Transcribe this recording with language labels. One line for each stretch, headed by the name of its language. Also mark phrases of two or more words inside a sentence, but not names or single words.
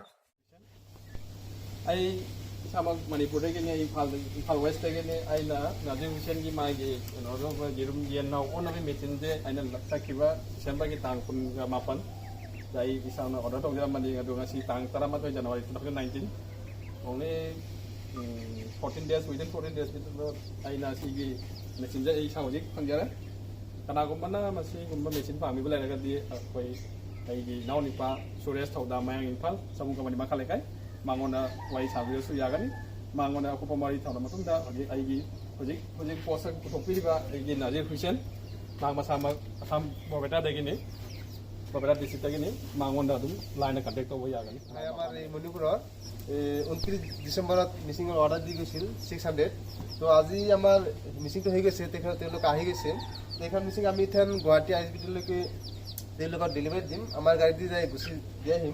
Manipuri: ꯑꯩ ꯏꯁꯥꯃꯛ ꯃꯅꯤꯄꯨꯔꯗꯒꯤꯅꯤ, ꯏꯝꯐꯥꯜ ꯋꯦꯁꯇꯒꯤꯅꯤ. ꯑꯩꯅ ꯅꯥꯖꯤꯔ ꯍꯨꯁꯦꯟꯒꯤ ꯃꯥꯒꯤ ꯀꯩꯅꯣꯗ ꯌꯦꯔꯨꯝ ꯌꯦꯟꯅꯥꯎ ꯑꯣꯟꯅꯕ ꯃꯦꯆꯤꯟꯁꯦ ꯑꯩꯅ ꯆꯠꯈꯤꯕ ꯗꯤꯁꯦꯝꯕꯔꯒꯤ ꯇꯥꯡ 19 ꯗ ꯑꯩ ꯏꯁꯥꯅ ꯑꯣꯔꯗꯔ ꯇꯧꯖꯔꯝꯕꯅꯤ. ꯑꯗꯨ ꯉꯁꯤ ꯇꯥꯡ 11 ꯖꯅꯋꯥꯔꯤ 2019,
English: only 14 days, within 14 days
Manipuri: ꯑꯩꯅ ꯁꯤꯒꯤ ꯃꯦꯆꯤꯟꯁꯦ ꯑꯩ ꯏꯁꯥ ꯍꯧꯖꯤꯛ ꯐꯪꯖꯔꯦ. ꯀꯅꯥꯒꯨꯝꯕꯅ ꯃꯁꯤꯒꯨꯝꯕ ꯃꯦꯆꯤꯟ ꯄꯥꯝꯃꯤꯕ ꯂꯩꯔꯒꯗꯤ ꯑꯩꯒꯤ ꯏꯅꯥꯎꯅꯨꯄꯥ ꯁꯨꯔꯦꯁ ꯊꯧꯗꯥꯝ, ꯃꯌꯥꯡ ꯏꯝꯐꯥꯜ ꯁꯃꯨ ꯀꯝꯄꯅꯤ ꯃꯈꯥ ꯂꯩꯀꯥꯏ, ꯃꯉꯣꯟꯗ ꯋꯥꯔꯤ ꯁꯥꯕꯤꯔꯁꯨ ꯌꯥꯒꯅꯤ. ꯃꯉꯣꯟꯗ ꯑꯀꯨꯞꯄ ꯃꯔꯤ ꯊꯝꯃ ꯃꯇꯨꯡꯗ ꯑꯩꯒꯤ ꯍꯧꯖꯤꯛ ꯄꯣꯁ ꯄꯨꯊꯣꯛꯄꯤꯔꯤꯕ ꯑꯩꯒꯤ ꯅꯥꯖꯤꯔ ꯍꯨꯁꯦꯟ, ꯃꯍꯥꯛ ꯃꯁꯥꯃꯛ ꯑꯁꯥꯝ বৰপেটাꯗꯒꯤনি, বৰপেটা ডিষ্ট্ৰিক্টꯗꯒꯤনি, ꯃꯉꯣꯟꯗ ꯑꯗꯨꯝ লাইনে কণ্টেক্ট কৰিব ꯌꯥꯒনি.
Assamese: আমাৰ এই মণিপুৰৰ 29 ডিচেম্বৰত মেচিনৰ অৰ্ডাৰ দি গৈছিল 600. তো আজি আমাৰ মেচিনটো হৈ গৈছে, তেওঁলোক আহি গৈছে. এইখন মেচিন আমি ইথান গুৱাহাটী ISBT-লৈকে তেওঁলোকক ডেলিভাৰী দিম, আমাৰ গাড়ী দি যাই গুচি দি আহিম.